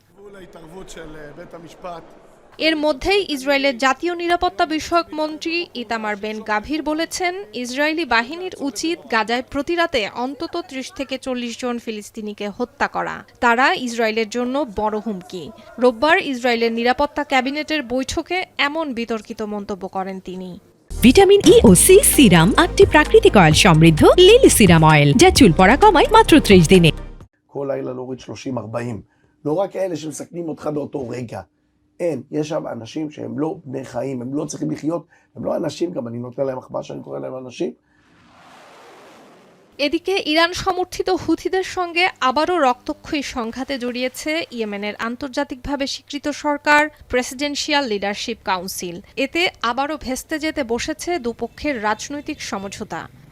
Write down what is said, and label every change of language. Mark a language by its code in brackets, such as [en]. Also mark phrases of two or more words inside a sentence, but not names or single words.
[bn] এর মধ্যেই ইসরায়েলের জাতীয় নিরাপত্তা বিষয়ক মন্ত্রী ইতামার বেন গাভির বলেছেন, ইসরায়েলি বাহিনীর উচিত গাজায় প্রতি রাতে অন্তত ৩০ থেকে ৪০ জন ফিলিস্তিনিকে হত্যা করা। তারা ইসরায়েলের জন্য বড় হুমকি। রোববার ইসরায়েলের নিরাপত্তা ক্যাবিনেটের বৈঠকে এমন বিতর্কিত মন্তব্য করেন তিনি। ভিটামিন ই ও সি সিরাম 8টি প্রাকৃতিক অয়েল সমৃদ্ধ লিলি সিরাম অয়েল, যা চুল পড়া কমায় মাত্র 30 দিনে। [he] כל לילה להוריד 30-40. לא רק אלה שמסכנים אותך באותו רגע. אין, יש שם אנשים שהם לא בני חיים, הם לא צריכים לחיות, הם לא אנשים, גם אני נותן להם מחמאה שאני קורא להם אנשים. [bn] এদিকে ইরান সমর্থিত হুথিদের সঙ্গে আবারও রক্তক্ষয়ী সংঘাতে জড়িয়েছে ইয়েমেনের আন্তর্জাতিকভাবে স্বীকৃত সরকার প্রেসিডেন্সিয়াল লিডারশিপ কাউন্সিল। এতে আবারও ভেস্তে যেতে বসেছে দুপক্ষের রাজনৈতিক সমঝোতা।